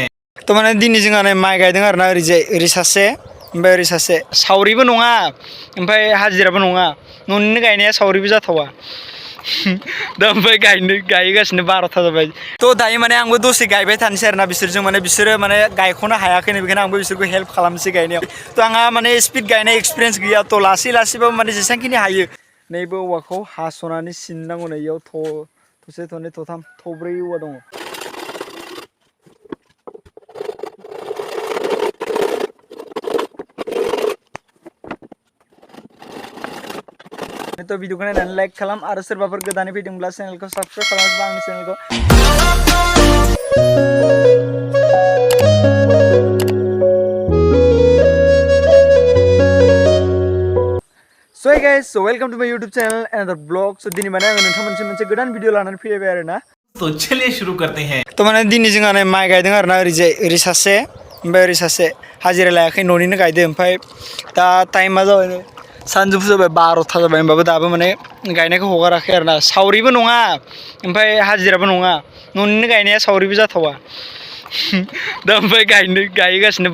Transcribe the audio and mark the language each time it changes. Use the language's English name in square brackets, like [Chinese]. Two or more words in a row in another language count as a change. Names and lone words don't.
[Bodo] तो माने दिनै जोंहा माइ गायदों आरोना ओरै सासे ओमफ्राय ओरै सासे सावरिबो नङा ओमफ्राय हाजिराबो नङा न'निनो गायनाया सावरिबो जाथावा दा ओमफ्राय गायगासिनो 12ता जाबाय थ' दायो माने आंबो दसे गायबाय थानोसै आरोना बिसोरजों माने बिसोरो माने गायख'नो हायाखैनो बेखायनो आंबो बिसोरखौ हेल्प खालामनोसै गायनायाव थ' आंहा माने स्पिड गायनाय एक्सपिरियेन्स गैया थ' लासैबाबो माने जेसेबांखिनि हायो नैबे औवाखौ हास'नानै सिननांगौ नै इयाव थसे थनै थथाम थब्रै औवा दङ। तो भिडिअखौ नायनानै लाइक खालाम आरो सोरबाफोर गोदानै फैदोंब्ला चेनेलखौ साबस्क्राइब खालामोब्ला आंनि चेनेलखौ [English] So hey guys, so welcome to my YouTube channel and the vlog. [Bodo] So दिनै माने आङो नोंथांमोनसे मोनसे गोदान भिडिअ लानानै फैबाय आरोना। [Hindi] तो चलिए शुरू करते हैं। [Bodo] तो माने दिनै जोंहा माइ गायदों आरोना ओरै सासे ओमफ्राय ओरै सासे हाजिरा लायाखै न'निनो गायदों ओमफ्राय दा टाइमा जाबाय सानजौफु जाबाय 12ता जाबाय होमबाबो दाबो माने गायनायखौ हगाराखै आरोना सावरिबो नङा ओमफ्राय हाजिराबो नङा न'निनो गायनाया सावरिबो जाथावा दा ओमफ्राय गायगासिनो